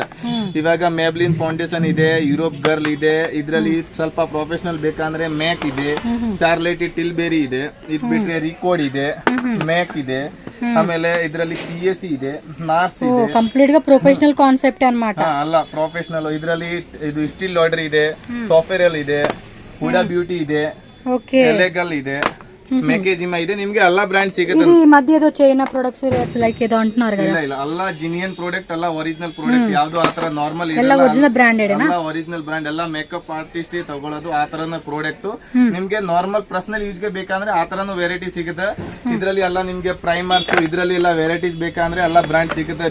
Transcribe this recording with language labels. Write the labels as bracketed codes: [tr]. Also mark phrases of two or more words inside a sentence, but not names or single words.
[kn] ಇವಾಗ ಮೇಬ್ಲಿನ್ ಫೌಂಡೇಶನ್ ಇದೆ, ಯುರೋಪ್ ಗರ್ಲ್ ಇದೆ, ಇದರಲ್ಲಿ ಸ್ವಲ್ಪ ಪ್ರೊಫೆಷನಲ್ ಬೇಕಂದ್ರೆ ಮ್ಯಾಕ್ ಇದೆ, ಚಾರ್ಲೆಟ್ ಟಿಲ್ಬೆರಿ ಇದೆ, ಇದ್ ಬಿಟ್ರೆ ರಿಕೋಡ್ ಇದೆ, ಮ್ಯಾಕ್ ಇದೆ, ಆಮೇಲೆ ಇದರಲ್ಲಿ PSC ಇದೆ, ನಾರ್ಸ್ ಇದೆ. ಕಂಪ್ಲೀಟ್ గా [en] professional concept [kn] ಅನ್మాట. ಅಲ್ಲ, ಪ್ರೊಫೆಷನಲ್. ಇದರಲ್ಲಿ ಇದು ಸ್ಟಿಲ್ ಆರ್ಡರ್ ಇದೆ, ಸಾಫ್ಟ್ವೇರ್ ಇದೆ, ಹುಡಾ ಬ್ಯೂಟಿ ಇದೆ, ಎಲೆಗಲ್ ಇದೆ, ಮೆಕೆಜಿಮಾ ಇದೆ. ನಿಮ್ಗೆ ಎಲ್ಲಾ ಬ್ರಾಂಡ್ ಸಿಗುತ್ತೆ. [te] ఇది మధ్యదో చైనా [en] products like [te] ఏదో అంటున్నారు కదా. [kn] ಇಲ್ಲ ಎಲ್ಲ [en] genuine product, [kn] ಎಲ್ಲ [en] original product. [kn] ಯಾವ್ದು ಆತರ ನಾರ್ಮಲ್ ಎಲ್ಲ [en] original branded [kn] ಎಲ್ಲ [en] original brand, [kn] ಎಲ್ಲ [en] makeup artist [kn] ತಗೊಳ್ಳೋದು ಆ ತರನ ಪ್ರಾಡಕ್ಟ್. ನಿಮ್ಗೆ [en] normal personal use [kn] ಗೆ ಬೇಕಂದ್ರೆ ಆ ತರನು ವೆರೈಟಿ ಸಿಗುತ್ತೆ. ಇದ್ರಲ್ಲಿ ಎಲ್ಲ ನಿಮ್ಗೆ ಪ್ರೈಮರ್ಸ್, ಇದ್ರಲ್ಲಿ ಎಲ್ಲ ವೆರೈಟೀಸ್ ಬೇಕಂದ್ರೆ ಎಲ್ಲ ಬ್ರಾಂಡ್ ಸಿಗುತ್ತೆ.